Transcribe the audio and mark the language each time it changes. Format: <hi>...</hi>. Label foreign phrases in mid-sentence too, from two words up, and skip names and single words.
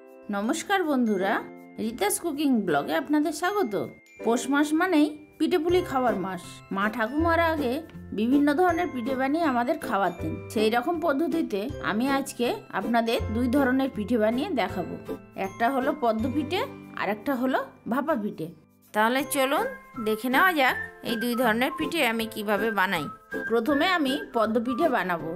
<bn>নমস্কার বন্ধুরা রীতাস কুকিং ব্লগে আপনাদের স্বাগত। পৌষ মাস মানেই পিঠেপুলি খাবার মাস। মা ঠাকুমারা আগে বিভিন্ন ধরনের পিঠে বানিয়ে আমাদের খাওয়াতেন। সেই রকম পদ্ধতিতে আমি আজকে আপনাদের দুই ধরনের পিঠে বানিয়ে দেখাবো। একটা হলো পদ্ম পিঠে আর একটা হলো ভাপা পিঠে। তাহলে চলুন দেখে नेওয়া যাক এই দুই ধরনের পিঠে আমি কিভাবে বানাই। প্রথমে আমি পদ্ম পিঠে বানাবো।</bn>